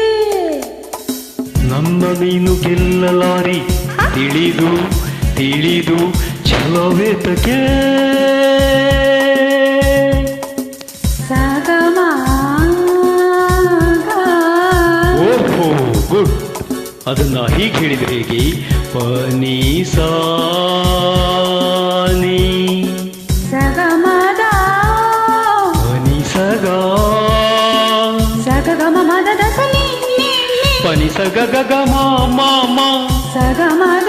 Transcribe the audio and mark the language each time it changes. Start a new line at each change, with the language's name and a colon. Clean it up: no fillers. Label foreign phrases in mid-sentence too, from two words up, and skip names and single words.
Kannada: ನನ್ನ ನೀನು ಗೆಲ್ಲಲಾರಿ, ತಿಳಿದು ತಿಳಿದು ಛಲವೇತಕ್ಕೆ. ಓಹೋ ಗುಡ್. ಅದನ್ನ ಹೀಗೆ ಹೇಳಿದ್ರೆ ಹೇಗೆ? ಪನಿ ಸಾನಿ ಸಗಮದ ಪನಿ ಸಗ ಸಗಮ ಮದದ ಸನಿ ಪನಿ ಸಗ ಗಗ ಮಾಮ ಸಗಮದ